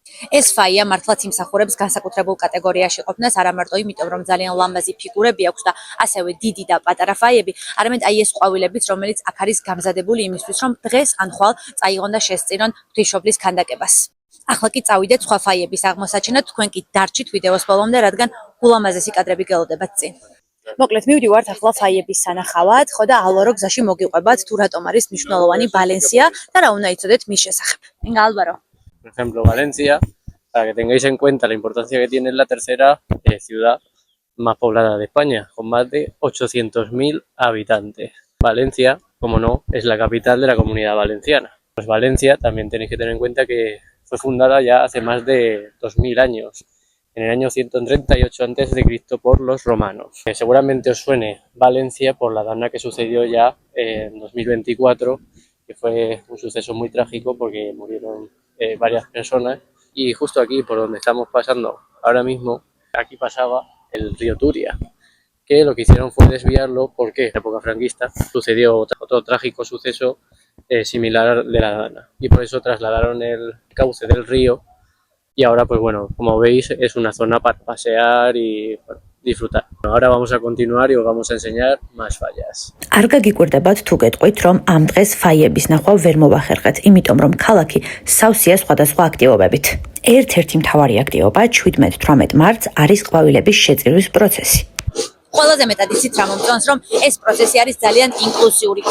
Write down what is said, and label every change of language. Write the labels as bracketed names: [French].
[Georgian] ეს ფაია მართლაც იმსახურებს განსაკუთრებულ კატეგორიაში ყოფნას, არა მარტო იმიტომ, რომ ძალიან ლამაზი ფიგურები აქვს და ასევე დიდი და პატარა ფაიები, არამედ აი ეს ყვავილებიც, რომელიც აქ არის გამზადებული იმისთვის, რომ დღეს ან ხვალ წაიღონ და შესწირონ ღვთისმშობლის ქანდაკებას. ახლა კი წავიდეთ სხვა ფაიების აღმოსაჩენად, თქვენ კი დარჩით ვიდეოს ბოლომდე, რადგან ულამაზესი კადრები გელოდებათ წინ. მოკლედ მივდივართ ახლა φაიების სანახავად, ხო და ალვარო გზაში მოგიყვებათ თუ რატომ არის მნიშვნელოვანი ვალენსია და რა უნდა იცოდეთ მის შესახებ. [Spanish] Venga, Álvaro. Por ejemplo, Valencia, para que tengáis en cuenta la importancia que tiene, es la tercera ciudad más poblada de España, con más de 800.000 habitantes. Valencia, como no, es la capital de la Comunidad Valenciana. Pues Valencia también tenéis que tener en cuenta que fue fundada ya hace más de 2000 años. En el año 138 a.C. por los romanos. Seguramente os suene Valencia por la dana que sucedió ya en 2024, que fue un suceso muy trágico porque murieron varias personas. Y justo aquí, por donde estamos pasando ahora mismo, aquí pasaba el río Turia, que lo que hicieron fue desviarlo porque en la época franquista sucedió otro trágico suceso similar de la dana. Y por eso trasladaron el cauce del río. Y ahora, pues bueno, como veis, es una zona para pasear y bueno, disfrutar. Ahora vamos a continuar y os vamos a enseñar más fallas. [Georgian] არ გაგიკვირდებათ თუ გეტყვით, რომ ამ დღეს ფაიების ნახვა ვერ მოვახერხეთ, იმიტომ რომ ქალაქი სავსეა სხვადასხვა აქტივობებით. ერთ-ერთი მთავარი აქტივობა 17-18 მარტს არის ყვავილების შეწირვის პროცესი. ყველაზე მეტად იცით რა მომწონს, რომ ეს პროცესი არის ძალიან ინკლუსიური.